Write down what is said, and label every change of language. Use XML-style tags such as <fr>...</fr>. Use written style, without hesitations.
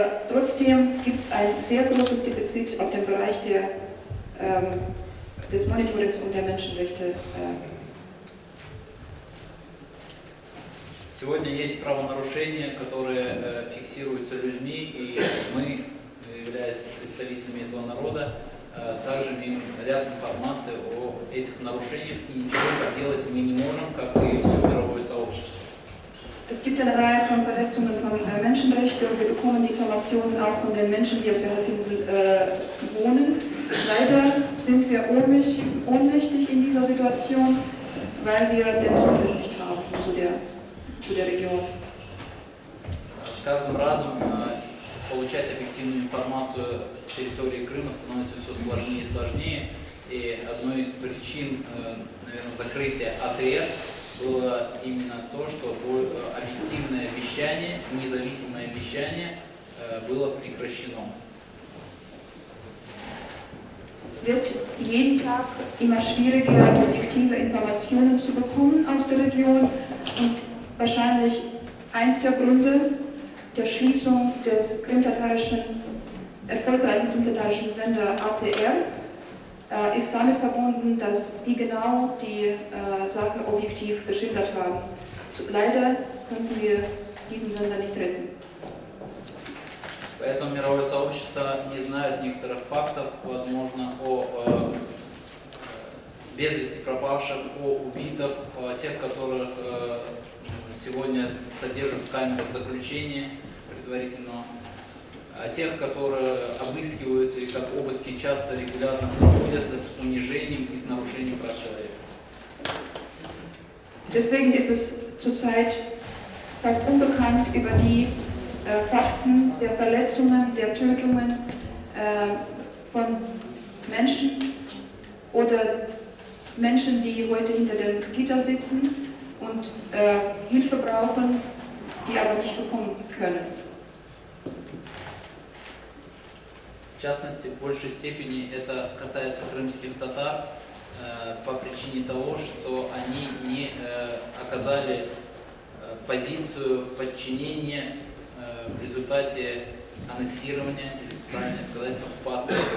<de>Trotzdem gibt es ein sehr großes Defizit auf dem Bereich des Monitorings und der Menschenrechte.</de> <ru>Сегодня есть правонарушения, которые фиксируются людьми, и мы, являясь представителями этого народа, также имеем ряд информации о этих нарушениях, и ничего поделать мы не можем, как и все мировое сообщество.</ru> <de>Es gibt eine Reihe von Verletzungen von Menschenrechten und wir bekommen die Informationen auch von den Menschen, die auf der Halbinsel wohnen. Leider sind wir ohnmächtig in dieser Situation, weil wir den Zutritt nicht haben zu der Region.</de> <ru>С каждым разом получать объективную информацию с территории Крыма становится все сложнее и сложнее. И одной из причин, наверное, закрытия АТР было именно то, что объективное вещание, независимое вещание было прекращено.</ru> <de>Es wird jeden Tag immer schwieriger, objektive Informationen zu bekommen aus der Region und wahrscheinlich eins der Gründe der Schließung des erfolgreichen krimtatarischen Sender ATR ist damit verbunden, dass die genau die Sache objektiv geschildert haben. Leider konnten wir diesen Sender nicht retten.</de> <ru>Поэтому мировое сообщество не знает некоторых фактов, возможно, о без вести пропавших, о убитых, о тех, которых сегодня содержат в камерах заключения предварительного, о тех, которые обыскивают, и как обыски часто регулярно проводятся с унижением и с нарушением прав человека.</ru> <de>Deswegen ist es zurzeit fast unbekannt über die Fakten der Verletzungen, der Tötungen von Menschen oder Menschen, die heute hinter den Gitter sitzen und Hilfe brauchen, die aber nicht bekommen können.</de> <ru>В частности, в большей степени это касается крымских татар по причине того, что они не оказали позицию подчинения в результате аннексирования, или правильно сказать, оккупации.</ru>